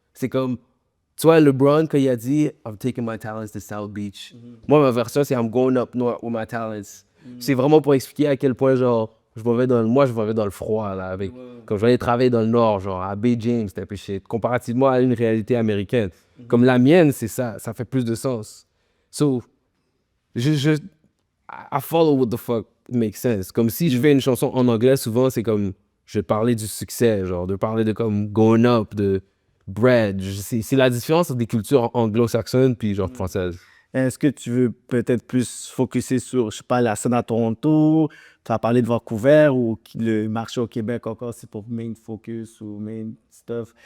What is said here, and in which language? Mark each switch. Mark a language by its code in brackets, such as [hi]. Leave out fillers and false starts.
[fr] C'est comme, tu vois, LeBron, quand il a dit, [en] I'm taking my talents to South Beach. [fr] Moi, ma version, c'est [en] I'm going up north with my talents. [fr] C'est vraiment pour expliquer à quel point, genre, je m'en vais dans le froid, là, avec, comme je vais aller travailler dans le nord, genre, à Bay James, c'était un peu shit, comparativement à une réalité américaine. Comme la mienne, c'est ça fait plus de sens. [en] So, I follow what the fuck makes sense. [fr] Comme si je fais une chanson en anglais, souvent, c'est comme, je vais parler du succès, genre, de parler de comme [en] going up, [fr] de bread. C'est la différence entre des cultures anglo-saxonnes puis genre françaises. Est-ce que tu veux peut-être plus focuser sur, je sais pas, la scène à Toronto, tu as parlé de Vancouver ou le marché au Québec encore, c'est pour [en] main focus [fr] ou [en] main stuff?